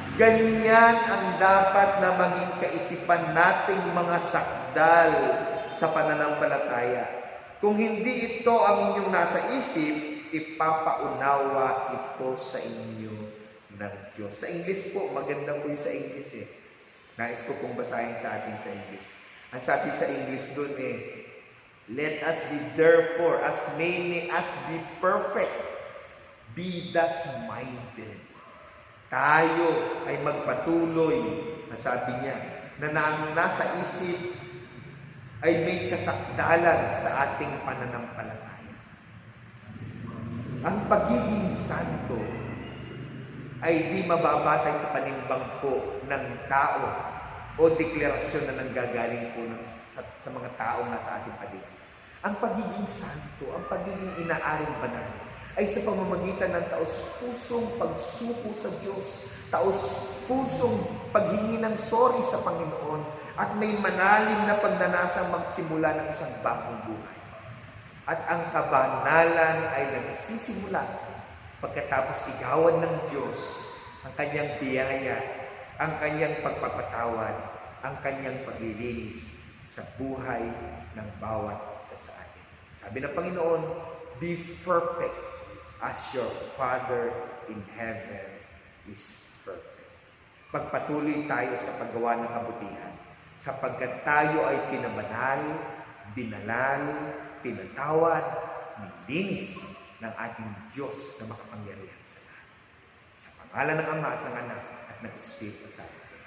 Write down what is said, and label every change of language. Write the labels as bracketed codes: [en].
[tl] Ganyan ang dapat na maging kaisipan nating mga sakdal sa pananampalataya. Kung hindi ito ang inyong nasa isip, ipapaunawa ito sa inyo ng Diyos. Sa English po, maganda po yung sa English eh. Nais ko pong basahin sa atin sa English. Ang sabi sa English dun [en] let us be therefore as many as be perfect, be thus minded. [tl] Tayo ay magpatuloy, nasabi niya, na nasa isip ay may kasakdalan sa ating pananampalataya. Ang pagiging santo ay di mababatay sa panimbang po ng tao o deklarasyon na nanggagaling po sa mga taong nasa ating paligid. Ang pagiging santo, ang pagiging inaaring banal, ay sa pamamagitan ng taos-pusong pagsuko sa Diyos, taos-pusong paghingi ng sorry sa Panginoon, at may manalim na pagnanasang magsimula ng isang bagong buhay. At ang kabanalan ay nagsisimula pagkatapos igawan ng Diyos ang Kanyang biyaya, ang Kanyang pagpapatawad, ang Kanyang paglilinis sa buhay ng bawat isa sa atin. Sabi ng Panginoon, [en] be perfect as your Father in heaven is perfect. [tl] Pagpatuloy tayo sa paggawa ng kabutihan, sapagkat tayo ay pinabanal, dinalal, pinatawad, nilinis ng ating Diyos na makapangyarihan sa lahat. Sa pangalan ng Ama at ng Anak at ng Espiritu Santo.